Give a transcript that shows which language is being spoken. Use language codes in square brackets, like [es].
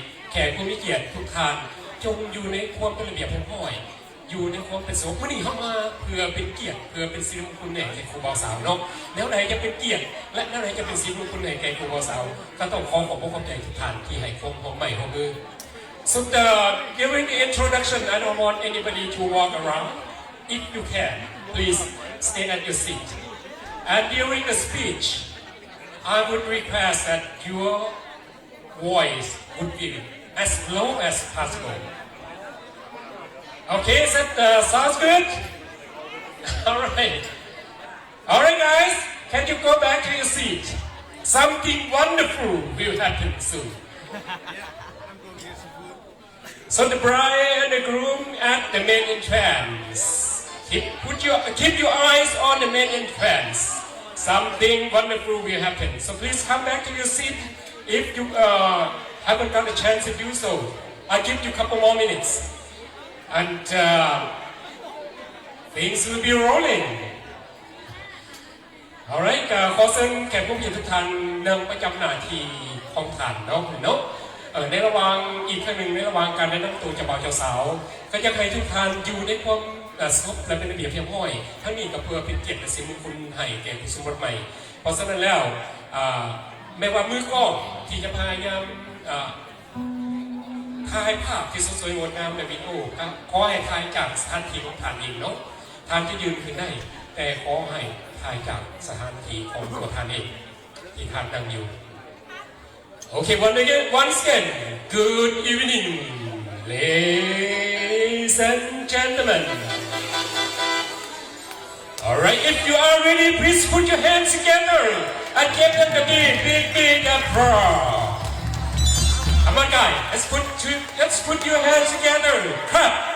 [th] แขกผู้มีเกียรติทุกท่านจงอยู่ในความเป็นระเบียบเรียบร้อยอยู่ในความเป็นสงบมื่อนี้เข้ามาเพื่อเป็นเกียรติเพื่อเป็นสิริมงคลแก่ผู้บ่าวสาวเนาะแล้วไหนจะเป็นเกียรติและแล้วไหนจะเป็นสิริมงคลแก่ผู้บ่าวสาวก็ต้องขอขอบพระคุณทุกท่านที่ให้ความหอมใหม่หอมมือ [en] So during the introduction, I don't want anybody to walk around. If you can, please stay at your seat. And during the speech, I would request that your voice would be as low as possible. Okay, sounds good? Alright guys, can you go back to your seat? Something wonderful will happen soon. So the bride and the groom at the main entrance. Keep your eyes on the main entrance. Something wonderful will happen. So please come back to your seat if you haven't got a chance to do so. I'll give you a couple more minutes. And things will be rolling. [th] Alright, ขอเชิญแขกผู้มีทุกท่านนั่งประจำหน้าที่ของท่านเนาะในระหว่างอีกครั้งหนึ่งในระหว่างการแนะนำตัวเจ้าบ่าวเจ้าสาวก็จะให้ทุกท่านอยู่ในความสงบและเป็นระเบียบเรียบร้อยทั้งนี้ก็เพื่อเป็นเกียรติและสิริมงคลให้แก่ผู้สมรสใหม่เพราะฉะนั้นแล้วไม่ว่ามือกล้องที่จะพยายาม ถ่ายภาพที่สวยงดงามในวิดีโอก็ขอให้ถ่ายจากสถานที่ของท่านเองเนาะท่านจะยืนขึ้นได้แต่ขอให้ถ่ายจากสถานที่ของตัวท่านเองที่ท่านนั่งอยู่ [en] Okay, once again, good evening, ladies and gentlemen. Alright, if you are ready, please put your hands together and give them the big applause. Come on guys, let's put your hands together. Clap.